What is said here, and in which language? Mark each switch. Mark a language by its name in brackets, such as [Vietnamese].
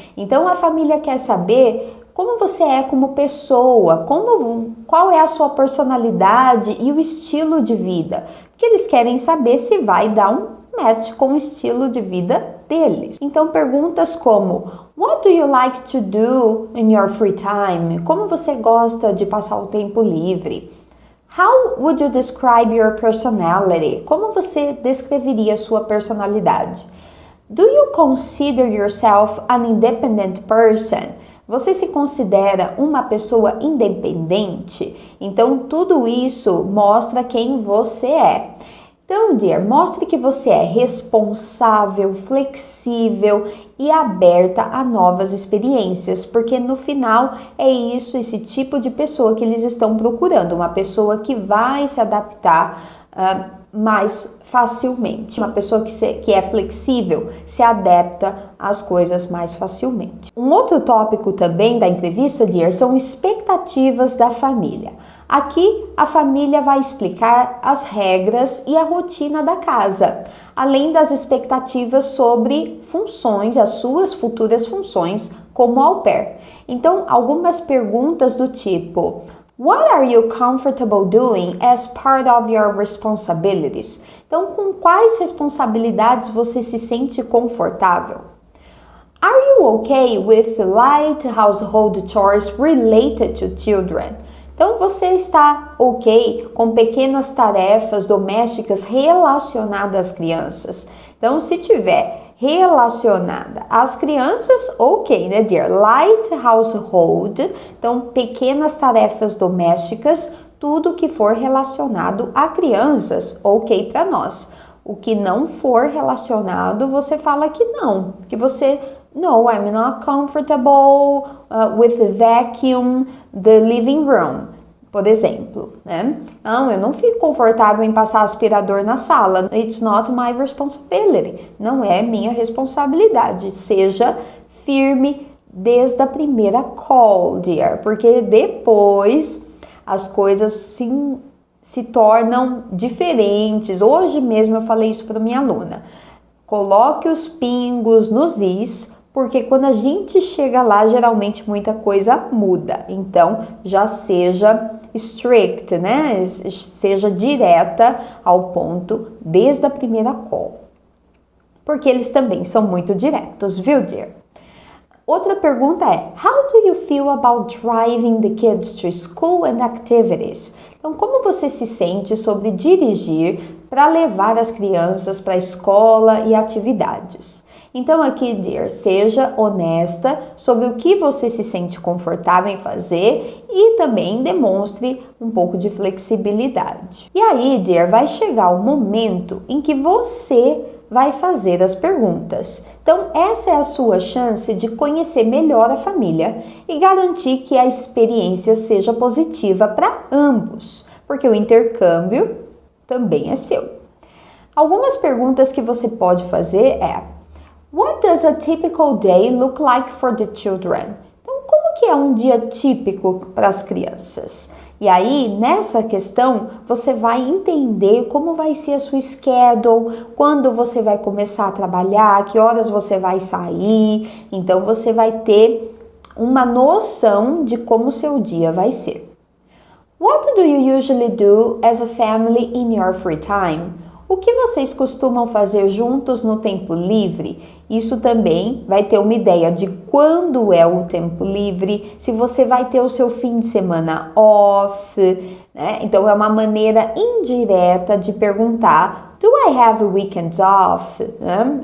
[Portuguese] Então a família quer saber como você é como pessoa, qual é a sua personalidade e o estilo de vida. Porque eles querem saber se vai dar um match com o estilo de vida deles. Então perguntas como [English] What do you like to do in your free time? [Portuguese] Como você gosta de passar o tempo livre? [English] How would you describe your personality? [Portuguese] Como você descreveria a sua personalidade? [English] Do you consider yourself an independent person? [Portuguese] Você se considera uma pessoa independente? Então, tudo isso mostra quem você é. Então, dear, mostre que você é responsável, flexível e aberta a novas experiências, porque no final é isso, esse tipo de pessoa que eles estão procurando, uma pessoa que vai se adaptar mais facilmente. Uma pessoa que é flexível se adapta às coisas mais facilmente. Um outro tópico também da entrevista, dear, são expectativas da família. Aqui a família vai explicar as regras e a rotina da casa, além das expectativas sobre funções, as suas futuras funções como au pair. Então, algumas perguntas do tipo: [English] What are you comfortable doing as part of your responsibilities? [Portuguese] Então, com quais responsabilidades você se sente confortável? [English] Are you okay with light household chores related to children? [Portuguese] Então, você está ok com pequenas tarefas domésticas relacionadas às crianças? Então, se tiver relacionada às crianças, ok, né, dear? [English] Light household, [Portuguese] então pequenas tarefas domésticas, tudo que for relacionado a crianças, ok para nós. O que não for relacionado, você fala que não, que você, [English] no, I'm not comfortable with the vacuum, the living room. [Portuguese] Por exemplo, né? Não, eu não fico confortável em passar aspirador na sala. [English] It's not my responsibility. [Portuguese] Não é minha responsabilidade. Seja firme desde a primeira call, dear, porque depois as coisas se tornam diferentes. Hoje mesmo eu falei isso para minha aluna. Coloque os pingos nos is, porque quando a gente chega lá, geralmente muita coisa muda. Então, já seja strict, né? Seja direta ao ponto desde a primeira call. Porque eles também são muito diretos, viu, dear? Outra pergunta é: [English] How do you feel about driving the kids to school and activities? [Portuguese] Então, como você se sente sobre dirigir para levar as crianças para a escola e atividades? Então aqui, dear, seja honesta sobre o que você se sente confortável em fazer e também demonstre um pouco de flexibilidade. E aí, dear, vai chegar o momento em que você vai fazer as perguntas. Então, essa é a sua chance de conhecer melhor a família e garantir que a experiência seja positiva para ambos, porque o intercâmbio também é seu. Algumas perguntas que você pode fazer é: [English] What does a typical day look like for the children? [Portuguese] Então, como que é um dia típico para as crianças? E aí, nessa questão, você vai entender como vai ser a sua schedule, quando você vai começar a trabalhar, que horas você vai sair. Então, você vai ter uma noção de como o seu dia vai ser. [English] What do you usually do as a family in your free time? [Portuguese] O que vocês costumam fazer juntos no tempo livre? Isso também vai ter uma ideia de quando é o tempo livre, se você vai ter o seu fim de semana off, né? Então é uma maneira indireta de perguntar: [English] Do I have weekends off? [Portuguese] Né?